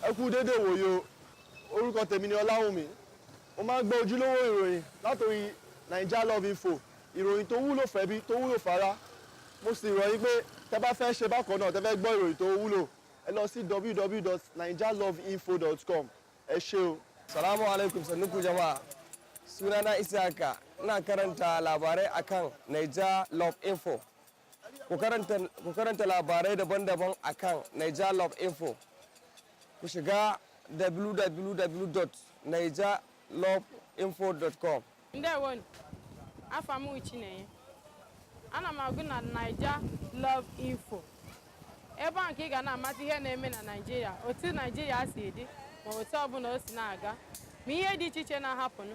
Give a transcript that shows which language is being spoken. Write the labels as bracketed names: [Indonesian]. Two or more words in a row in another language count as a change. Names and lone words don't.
[Yoruba] Ẹ kú dédé wòye orúkọ tèmi ni Ọláwùmí. Mo máa ń gbọ́ ojúlówó ìròyìn látòrí Naijaloveinfo. Ìròyìn tó wúlò fẹ́bí, tó wúlò fara. Mo sì rọ̀ yín pé tẹ́ bá fẹ́ ṣe bákan náà, tẹ́ fẹ́ gbọ́ ìròyìn tó wúlò, ẹ lọ sí www.naijaloveinfo.com. Ẹ ṣé o. [Hausa] Salamu alaikum sannuku jama'a. Sunana Isaka, ina karanta labarai akan Naijaloveinfo. Ku karanta labarai daban-daban akan Naijaloveinfo. Ku shiga www.naijaloveinfo.com. [Igbo] Ndewonu, afa m Uchinenye. Ana m agụ na Naijaloveinfo. Ebe a nke ị ga na-amata ihe na-eme na Naịjirịa, otu Naịjirịa si dị, ma otu ọbụla o si na-aga, ma ihe dị iche iche na-ahapụnụ.